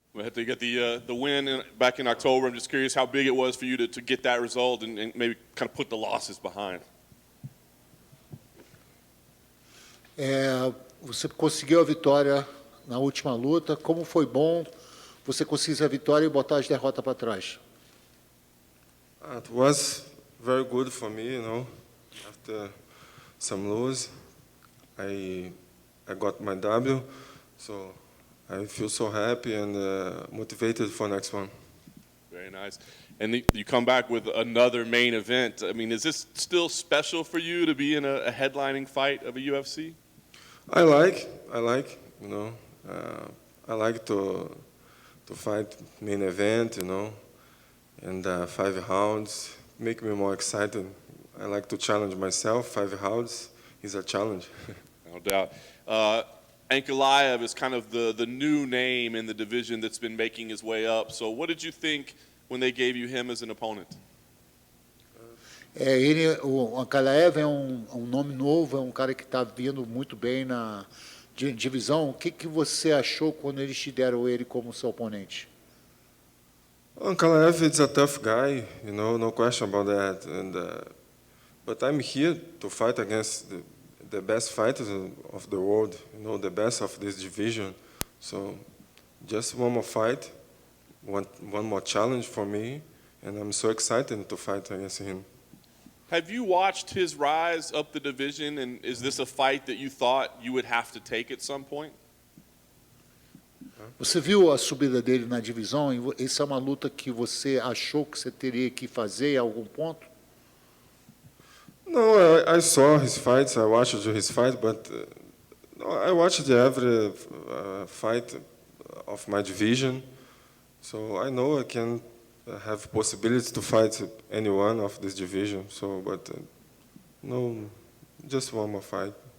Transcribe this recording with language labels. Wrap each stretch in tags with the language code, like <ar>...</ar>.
<en>We had to get the win back in October. I'm just curious how big it was for you to get that result and maybe kind of put the losses behind.</en> <pt>Você conseguiu a vitória na última luta. Como foi bom você conseguir a vitória e botar as derrotas para trás?</pt> <en>It was very good for me, After some lose, I got my W, so I feel so happy and motivated for next one. Very nice. And you come back with another main event. I mean, is this still special for you to be in a headlining fight of a UFC? I like, I like to fight main event, and 5 rounds make me more excited. I like to challenge myself. 5 rounds is a challenge. No doubt. Ankalaev is kind of the new name in the division that's been making his way up. So what did you think when they gave you him as an opponent?</en> <pt>O Ankalaev é nome novo, é cara que está vindo muito bem na divisão. O que você achou quando eles te deram ele como seu oponente?</pt> <en>Ankalaev is a tough guy, no question about that. But I'm here to fight against the best fighters of the world, the best of this division. So just one more fight, one more challenge for me, and I'm so excited to fight against him. Have you watched his rise up the division, and is this a fight that you thought you would have to take at some point?</en> <pt>Você viu a subida dele na divisão? Essa é uma luta que você achou que você teria que fazer em algum ponto?</pt> <en>No, I saw his fights. I watched his fight, but I watched every fight of my division, so I know I can have possibilities to fight anyone of this division. So, but no, just one more fight.</en>